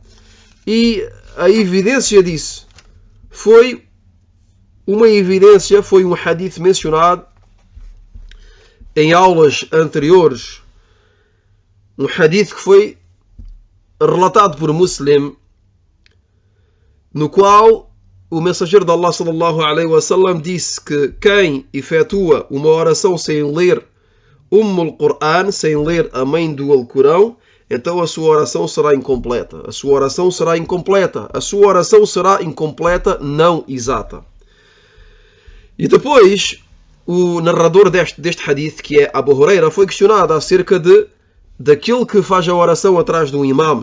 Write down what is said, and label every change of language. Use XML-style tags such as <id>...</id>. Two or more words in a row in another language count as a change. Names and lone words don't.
<pt>E a evidência disso foi um hadith mencionado em aulas anteriores. Um hadith que foi relatado por Muslim, no qual o mensageiro de Allah</pt> <ar>صلى الله عليه وسلم</ar> <pt>disse que quem efetua uma oração sem ler Al-Qur'an, sem ler a mãe do Alcorão, então a sua oração será incompleta. A sua oração será incompleta. A sua oração será incompleta, não exata. E depois, o narrador deste hadith, que é Abu Huraira, foi questionado acerca daquele que faz a oração atrás de um imam.</pt>